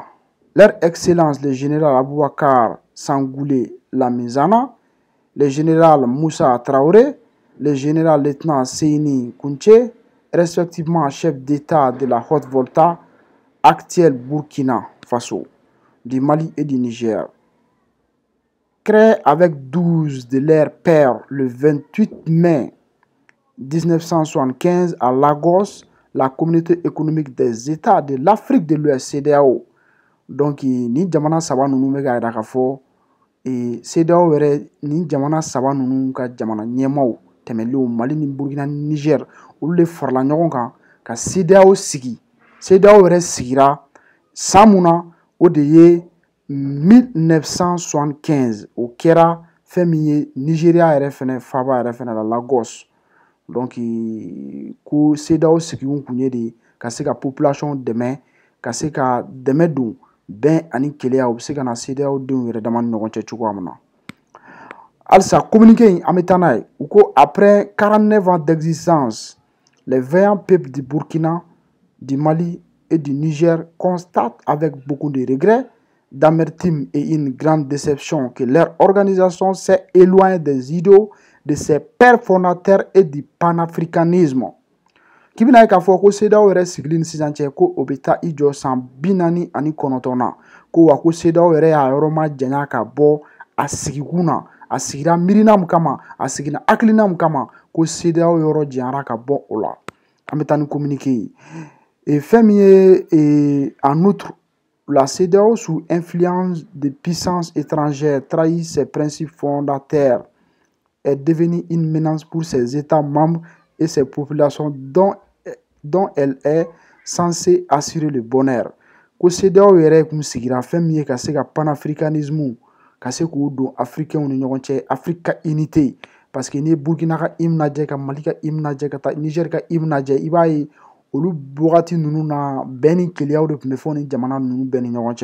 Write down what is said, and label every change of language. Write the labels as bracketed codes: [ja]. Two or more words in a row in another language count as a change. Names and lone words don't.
[fr] Leur Excellence le général Aboubakar Sangoulé Lamizana, le général Moussa Traoré, le général lieutenant Seyni Kounché, respectivement chef d'État de la Haute-Volta, actuel Burkina Faso, du Mali et du Niger. Créé avec 12 de leurs pairs le 28 mai 1975 à Lagos, la communauté économique des États de l'Afrique de l'Ouest, CEDEAO. [bm] Donc, ni jamana saba nunu bɛ ka yira k'a fɔ CEDEAO yɛrɛ ni jamana saba nunu ka jamana ɲɛmaaw tɛmɛlenw Mali ni Burkina ni Niger olu de farala ɲɔgɔn kan ka CEDEAO sigi. CEDEAO yɛrɛ sigira san mun na o de ye 1975 o kɛra fɛn min ye Nigeria yɛrɛ fɛnɛ faaba yɛrɛ fɛnɛ la Lagos. Donc ko CEDEAO sigikun kun ye de ka se ka population dɛmɛ ka se ka dɛmɛ don bɛn ani keleya u bɛ se ka na CEDEAO denw yɛrɛ dama ni ɲɔgɔn cɛ cogoya min na. Halisa communiqué in an bɛ taa n'a ye u ko [fr] après 49 ans d'existence les vaillants peuples du Burkina, du Mali et du Niger constatent avec beaucoup de regrets, d'amertume et une grande déception que leur organisation s'est éloignée des idéaux de ses pères fondateurs et du panafricanisme. [bm] K'i bɛna ye k'a fɔ ko CEDEAO yɛrɛ sigili ni sisan cɛ ko o bɛ taa i jɔ san 49 na ko wa ko CEDEAO yɛrɛ y'a yɔrɔ ma janya ka bɔ a sigikun na a sigira miirina min kama a sigina hakilina min kama ko CEDEAO yɔrɔ janyara ka bɔ o la. An bɛ taa ni communiqué ye. Fɛn min ye [fr] en outre la CEDEAO sous influence de puissances étrangères trahit ses principes fondateurs, est devenue une menace pour ses États membres et ses populations dont elle est censée assurer le bonheur. [bm] Ko CEDEAO yɛrɛ kun sigira fɛn min ye ka se ka panafricanisme ka se k'o don africains ni ɲɔgɔn cɛ Afrique ka unité [fr] parce que [bm] ni Burkina ka hymne lajɛ ka Mali ka hymne lajɛ ka taa Niger ka hymne lajɛ i b'a ye olu wagati ninnu na bɛn ni keleyaw de tun bɛ fɔ ni jamana ninnu bɛɛ ni ɲɔgɔn